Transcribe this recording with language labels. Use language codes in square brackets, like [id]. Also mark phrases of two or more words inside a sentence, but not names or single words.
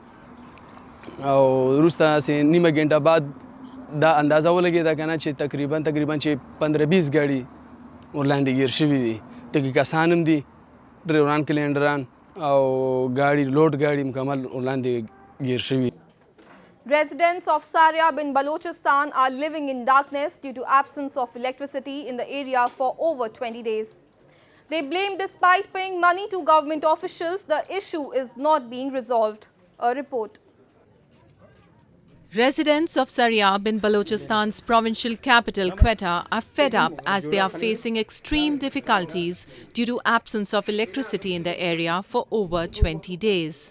[ps] او وروسته هسې نیمه ګنټه بعد دا اندازه ولګېده که نه چې تقریبا چې 15-20 ګاډي ورلاندې ګیر شوي دي تکې کسان هم دي ډریوران کلینډران او ګاډي لوډ ګاډي مکمل ورلاندې ګیر شوي. [en] Residents of Sariab in Balochistan are living in darkness due to absence of electricity in the area for over 20 days. They blame despite paying money to government officials, the issue is not being resolved. A report. Residents of Sariab in Balochistan's provincial capital Quetta are fed up as they are facing extreme difficulties due to absence of electricity in the area for over 20 days.